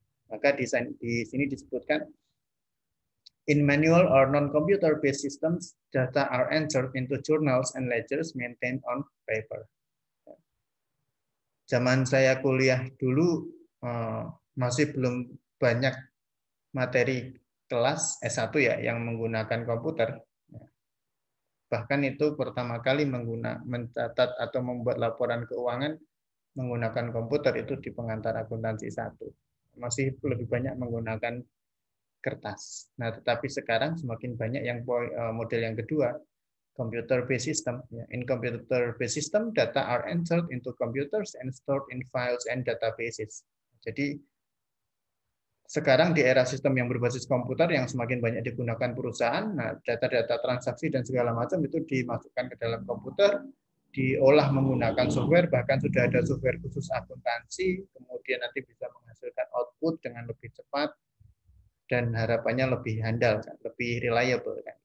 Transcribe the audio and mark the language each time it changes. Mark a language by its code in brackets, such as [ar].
[id] Maka di sini disebutkan, [en] in manual or non-computer based systems, data are entered into journals and ledgers maintained on paper. [id] Zaman saya kuliah dulu masih belum banyak materi kelas S1 ya yang menggunakan komputer. Bahkan itu pertama kali mencatat atau membuat laporan keuangan menggunakan komputer itu di pengantar akuntansi 1. Masih lebih banyak menggunakan kertas. Nah, tetapi sekarang semakin banyak yang model yang kedua, computer based system. [en] In computer based system, data are entered into computers and stored in files and databases. [id] Jadi sekarang di era sistem yang berbasis komputer yang semakin banyak digunakan perusahaan, nah data-data transaksi dan segala macam itu dimasukkan ke dalam komputer, diolah menggunakan software, bahkan sudah ada software khusus akuntansi, kemudian nanti bisa menghasilkan output dengan lebih cepat dan harapannya lebih handal, lebih reliable.